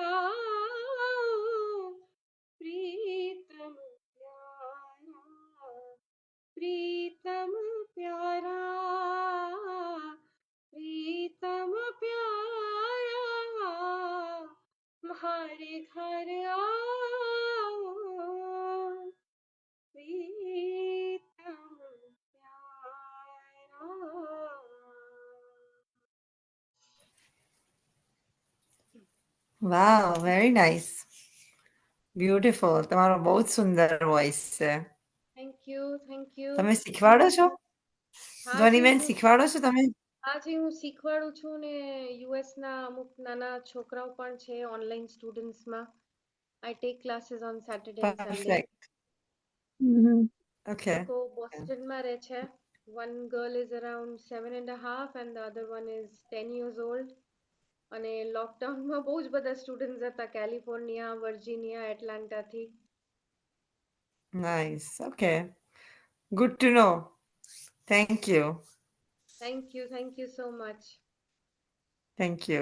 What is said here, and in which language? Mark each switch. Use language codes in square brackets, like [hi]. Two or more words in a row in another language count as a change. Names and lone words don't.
[hi] आओ प्रीतम प्यारा, प्रीतम प्यारा, प्रीतम प्यारा, हमारे घर आओ प्रीतम प्यारा. [en] Wow, very nice, beautiful. [gu] તમારો બહુ જ સુંદર વોઇસ છે. [en] Thank you, thank you. [gu] તમે શીખવાડો છો? હા ધ્વનિબેન, જી, શીખવાડો છો તમે? આજે હું શીખવાડું છું ને યુએસ ના અમુક નાના છોકરાઓ પણ છે [en] online studentsમાં. I take classes on Saturday and Sunday. Perfect. Okay. [gu] લોકો બોસ્ટનમાં રહે છે. [en] One girl is around 7.5 and the other one is 10 years old. [gu] અને લોકડાઉનમાં બહુ જ બધા સ્ટુડન્ટ્સ હતા કેલિફોર્નિયા, વર્જિનિયા, એટલાન્ટાથી. [en] Nice. Okay. Good to know. Thank you. Thank you so much. Thank you.